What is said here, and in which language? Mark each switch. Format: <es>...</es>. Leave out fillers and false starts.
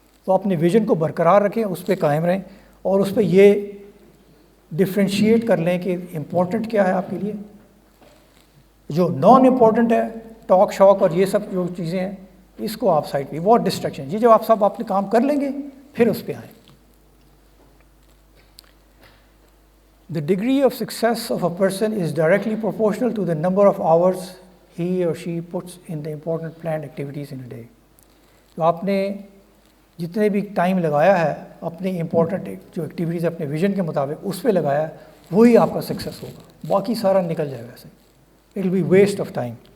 <ur>تو اپنے ویژن کو برقرار رکھیں, اس پہ قائم رہیں, اور اس پہ یہ ڈفرینشیٹ کر لیں کہ امپورٹنٹ کیا ہے آپ کے لیے, جو نان امپورٹنٹ ہے ٹاک شاک اور یہ سب جو چیزیں ہیں اس کو آپ سائڈ پہ, بہت ڈسٹریکشن, یہ جب آپ سب اپنے کام کر لیں گے پھر اس پہ آئیں.</ur> <en>The degree of success of a person is directly proportional to the number of hours he or she puts in the important planned activities in a day.</en> <ur>تو آپ نے جتنے بھی ٹائم لگایا ہے اپنی امپورٹنٹ جو ایکٹیویٹیز اپنے ویژن کے مطابق اس پہ لگایا ہے, وہی آپ کا سکسیس ہوگا, باقی سارا نکل جائے گا ایسے,</ur> <en>It will be waste of time.</en>